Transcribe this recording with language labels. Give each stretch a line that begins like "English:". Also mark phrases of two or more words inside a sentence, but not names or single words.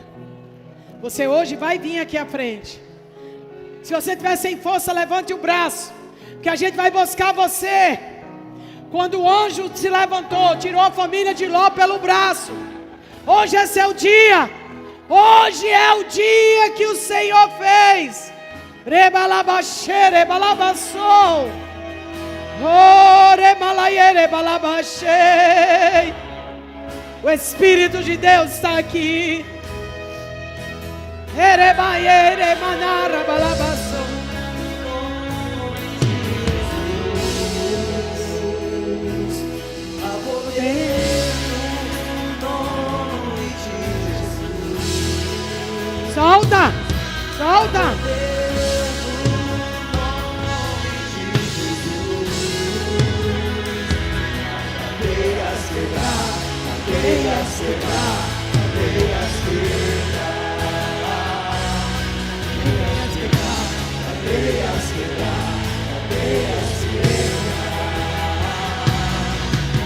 Portuguese: Você hoje vai vir aqui à frente. Se você estiver sem força, levante o braço, que a gente vai buscar você. Quando o anjo se levantou, tirou a família de Ló pelo braço. Hoje é seu dia. Hoje é o dia que o Senhor fez. Rebalabaxê, rebalabaçou. Oh, rebalaie, rebalabaxê. O Espírito de Deus está aqui. Erebaie, remanara, balabaçou. Solta, solta. Cadeias quebrar, cadeias quebrar, cadeias quebrar, cadeias quebrar, cadeias quebrar.